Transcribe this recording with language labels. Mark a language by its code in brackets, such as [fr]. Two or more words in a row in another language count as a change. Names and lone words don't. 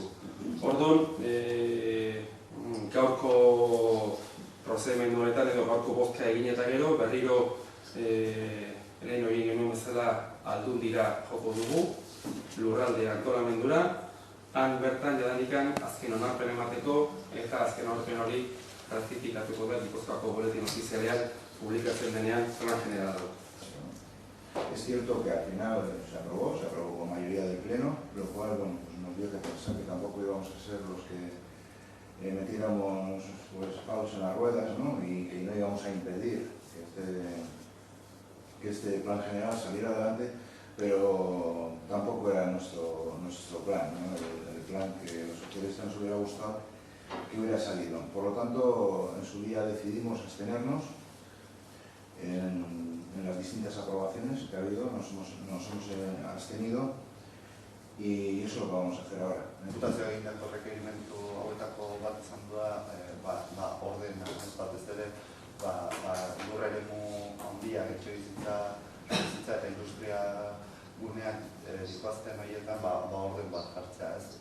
[eu] Orduan, gaurko prozedimendu honetan edo gaurko bozka egin eta gero, berriro lehen egin genuen bezala Aldundira joko dugu, lurralde antolamendura, han bertan jadanikan azken onarpen emateko eta azken onarpen hori ratifikatuko da Gipuzkoako boletin ofizialean publikatzen denean plan general. [es] Es cierto que al final se aprobó con mayoría del pleno, lo cual bueno, pues nos dio que pensar que tampoco íbamos a ser los que metiéramos pues, palos en las ruedas, ¿no? Y que no íbamos a impedir que este plan general saliera adelante, pero tampoco era nuestro plan, ¿no? El plan que a los socialistas nos hubiera gustado que hubiera salido. Por lo tanto, en su día decidimos abstenernos en las distintas aprobaciones que ha habido, nos hemos abstenido y eso es lo que vamos a hacer ahora. [eu] Diputazioa egindako requerimentu hauetako bat izan da ordena, ez batez ere, lur eremu handiak etxebizitza eta industria gunean zikoazten horietan orden bat jartzea, ez?